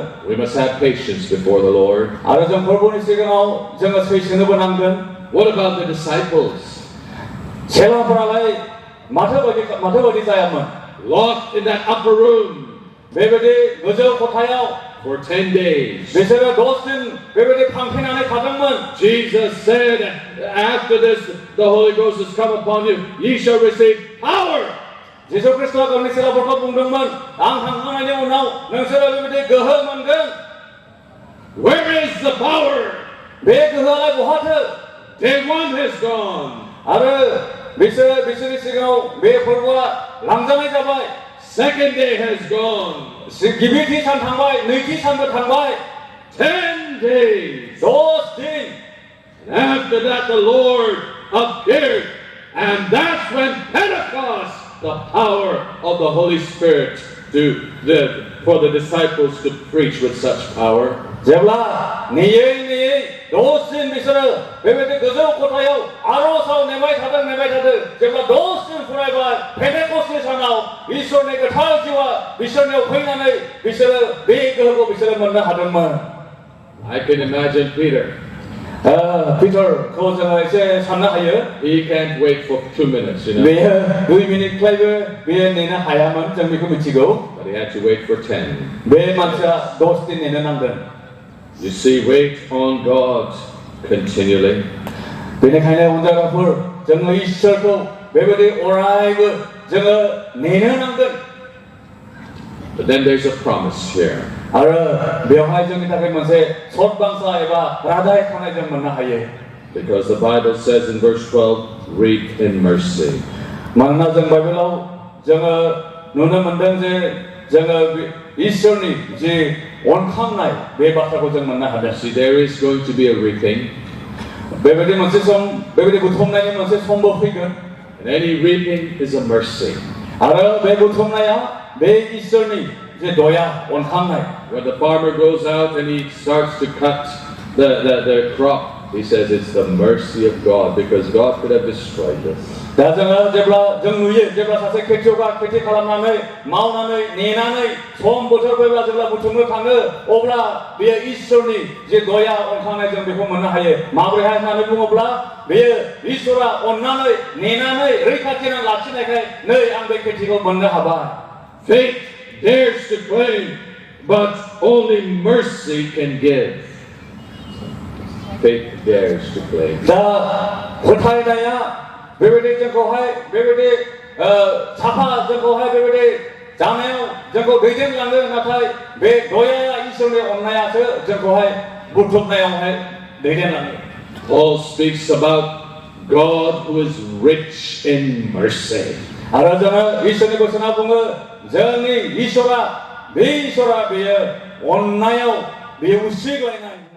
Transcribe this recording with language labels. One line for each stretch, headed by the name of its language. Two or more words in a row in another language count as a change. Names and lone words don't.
English: We must have patience before the Lord.
Bodo: आरो जों प्रभुनि सिगाङाव जोङो सैसोनोबो नांगोन
English: What about the disciples?
Bodo: सेलाफोरालाय माथो बायदि जायामोन
English: Locked in that upper room
Bodo: बेबायदि गोजौ खथायाव
English: for 10 days.
Bodo: बिसोरो 10 दिन बेबायदि फांथेनानै थादोंमोन
English: Jesus said, after this, the Holy Ghost has come upon you, ye shall receive power.
Bodo: जिसु ख्रीष्टआ गावनि सेलाफोरखौ बुंदोंमोन आं थांखांनायनि उनाव नोंसोरो बेबायदि गोहो मोनगोन
English: Where is the power?
Bodo: बे गोहोआलाय बहाथो
English: Day 1 has gone.
Bodo: आरो बिसोरनि सिगाङाव बे फोरबोआ लांजानाय जाबाय
English: Second day has gone.
Bodo: गिबि सान थांबाय नैथि सानबो थांबाय
English: 10 days.
Bodo: 10 दिन
English: And after that, the Lord appeared. And that's when Pentecost, the power of the Holy Spirit, for the disciples to preach with such power.
Bodo: जेब्ला नेयै 10 दिन बिसोरो बेबायदि गोजौ खथायाव आर'जआव नेबाय थादों जेब्ला 10 दिन फरायबाय पेन्टेकस्टनि सानाव इसोरनि गोथार जिउआ बिसोरनियाव फैनानै बिसोरो बे गोहोखौ बिसोरो मोननो हादोंमोन
English: I can imagine Peter.
Bodo: पिटारखौ जोङो एसे साननो हायो
English: He can't wait for 2 minutes, you know.
Bodo: बेयो 2 मिनिटखायबो बेयो नेनो हायामोन जों बेखौ मिथिगौ
English: But he had to wait for 10.
Bodo: बे मानसिया 10 दिन नेनो नांदों
English: You see, wait on God continually.
Bodo: बेनिखायनो अनजाग्राफोर जोङो इसोरखौ बेबायदि अरायबो जोङो नेनो नांगोन
English: But then there's a promise here.
Bodo: आरो बेवहाय जोंनि थाखाय मोनसे सत बांसा एबा रादाय खानाय जों मोननो हायो
English: Because the Bible says in verse 12, reap in mercy.
Bodo: मानोना जों बाइबेलाव जोङो नुनो मोनदों जे जोङो इसोरनि जे अनखांनाय बे बाथ्राखौ जों मोननो हादों
English: See, there is going to be a reaping.
Bodo: बेबायदि मोनसे सम बेबायदि बुथुमनायनि मोनसे समबो फैगोन
English: And any reaping is a mercy.
Bodo: आरो बे बुथुमनाया बे इसोरनि जे दया अनखांनाय
English: When the farmer goes out and he starts to cut the crop, he says it's the mercy of God because God could have destroyed us.
Bodo: दा जोङो जेब्ला जों नुयो जेब्ला सासे खेतियकआ खेति खालामनानै मावनानै नेनानै सम बोथोर फैब्ला जेब्ला बुथुमनो थाङो अब्ला बेयो इसोरनि जे दया अनखांनाय जों बेखौ मोननो हायो माबोरैहाय होननानै बुङोब्ला बेयो इसोरा अननानै नेनानै रैखाथि लाखिनायखाय नै आं बे खेतिखौ मोननो हाबाय
English: Faith dares to claim, but only mercy can give. Faith dares to claim.
Bodo: दा फोथायनाया बेबायदि जोंखौहाय बेबायदि साफा जोंखौहाय बेबायदि जानायाव जोंखौ दैदेनलाङो नाथाय बे दयाया इसोरनि अननायासो जोंखौहाय बुथुमनायावहाय दैदेनलाङो
English: Paul speaks about God who is rich in mercy.
Bodo: आरो जोङो इसोरनि बोसोना बुङो जोंनि इसोरा बेयो अननायाव बेयो उसिग्लायनाय